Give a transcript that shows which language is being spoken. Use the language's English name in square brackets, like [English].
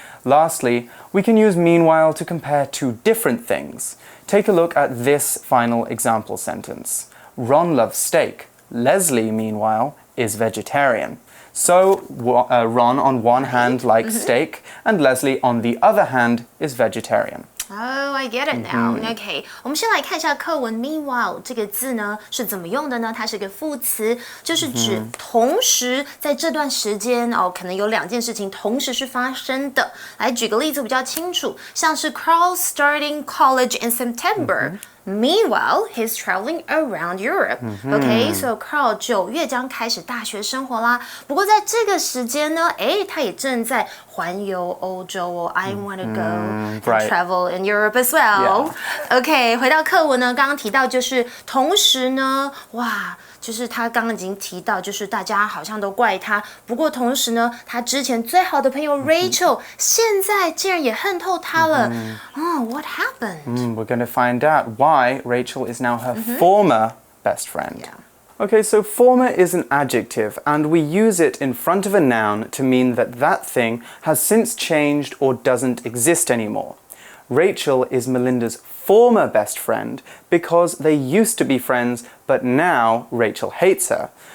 [English] Lastly, we can use meanwhile to compare two different things. Take a look at this final example sentence. Ron loves steak. Leslie, meanwhile, is vegetarian. So, Ron on one hand likes steak, and Leslie on the other hand is vegetarian. Oh, I get it now. [Chinese] Okay, 我们先来看一下课文 meanwhile 这个字呢是怎么用的呢？它是个副词，就是指同时在这段时间可能有两件事情同时是发生的。来举个例子比较清楚，像是 [English] Carl starting college in September.Meanwhile, he's traveling around Europe. [Chinese] Okay, so Carl 9月将开始大学生活啦。不过在这个时间呢，他也正在环游欧洲哦。 [English] I want to go and travel in Europe as well. [Chinese] Okay, 回到课文呢，刚刚提到就是同时呢，就是他刚刚已经提到，就是大家好像都怪他。不过同时呢，他之前最好的朋友 Rachel 现在竟然也恨透他了。 [English] What happened? We're going to find out why Rachel is now her former best friend. Okay, so former is an adjective, and we use it in front of a noun to mean that that thing has since changed or doesn't exist anymore. Rachel is Melinda's former best friend because they used to be friends, but now Rachel hates her.